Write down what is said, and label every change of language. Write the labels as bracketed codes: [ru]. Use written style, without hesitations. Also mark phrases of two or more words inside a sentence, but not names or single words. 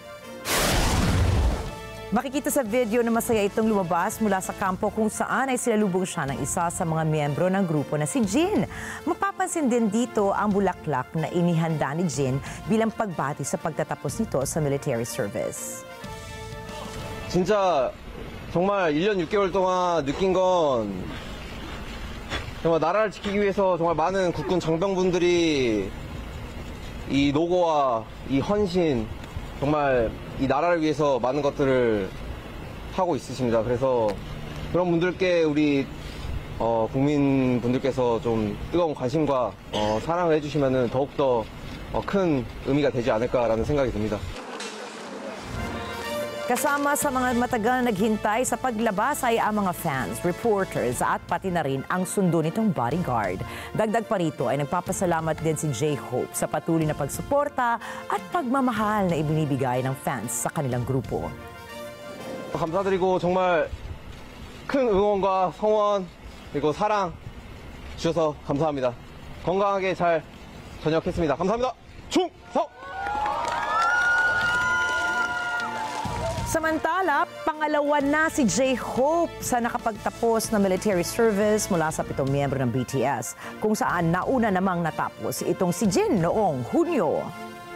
[tl] Makikita sa video na masaya itong lumabas mula sa kampo kung saan ay sinalubong siya ng isa sa mga miyembro ng grupo na si Jin. Mapapansin din dito ang bulaklak na inihanda ni Jin bilang pagbati sa pagtatapos nito sa [en] military service. [ko] 진짜 정말 1년 6개월 동안 느낀 건 정말 나라를 지키기 위해서 정말 많은 국군 장병분들이 이 노고와 이 헌신, 정말 이 나라를 위해서 많은 것들을 하고 있으십니다. 그래서 그런 분들께 우리 국민분들께서 좀 뜨거운 관심과 사랑을 해주시면 더욱더 큰 의미가 되지 않을까라는 생각이 듭니다. [tl] Kasama sa mga matagal na naghintay sa paglabas ay ang mga fans, reporters at pati na rin ang sundo nitong bodyguard. Dagdag pa rito ay nagpapasalamat din si J-Hope sa patuloy na pagsuporta at pagmamahal na ibinibigay ng fans sa kanilang grupo. [ko] 감사드리고 정말 큰 응원과 성원 그리고 사랑 주셔서 감사합니다. 건강하게 잘 전역했습니다. 감사합니다. 충성! [tl] Samantala, pangalawa na si J-Hope sa nakapagtapos na [en] military service [tl] mula sa 7 miyembro ng BTS, kung saan nauna namang natapos itong si Jin noong Hunyo.